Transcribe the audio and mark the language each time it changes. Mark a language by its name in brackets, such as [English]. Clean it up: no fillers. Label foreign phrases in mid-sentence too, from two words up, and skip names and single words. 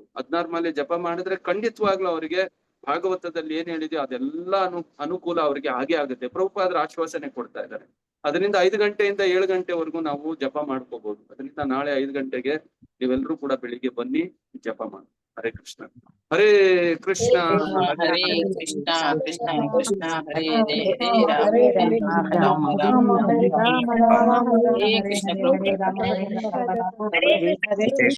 [Kannada] 16 ಮಾಲೆ ಜಪ ಮಾಡಿದ್ರೆ ಖಂಡಿತವಾಗ್ಲೂ ಅವರಿಗೆ ಭಾಗವತದಲ್ಲಿ ಏನ್ ಹೇಳಿದೆಯೋ ಅದೆಲ್ಲ ಅನುಕೂಲ ಅವ್ರಿಗೆ ಹಾಗೆ ಆಗುತ್ತೆ. ಪ್ರಭುಪಾದರ ಆಶ್ವಾಸನೆ ಕೊಡ್ತಾ ಇದ್ದಾರೆ. ಅದರಿಂದ 5 ಗಂಟೆಯಿಂದ 7 ಗಂಟೆವರೆಗೂ ನಾವು ಜಪ ಮಾಡ್ಕೋಬಹುದು. ಅದರಿಂದ ನಾಳೆ 5 ಗಂಟೆಗೆ ನೀವೆಲ್ಲರೂ ಕೂಡ ಬೆಳಿಗ್ಗೆ ಬನ್ನಿ, ಜಪ ಮಾಡಿ. ಹರೇ ಕೃಷ್ಣ. ಹರೇ ಕೃಷ್ಣ ಹರೇ ಕೃಷ್ಣ ಕೃಷ್ಣ ಕೃಷ್ಣ ಹರೇ ಹರೇ ಹರೇ ರಾಮ ರಾಮ ರಾಮ ಹರೇ ಕೃಷ್ಣ.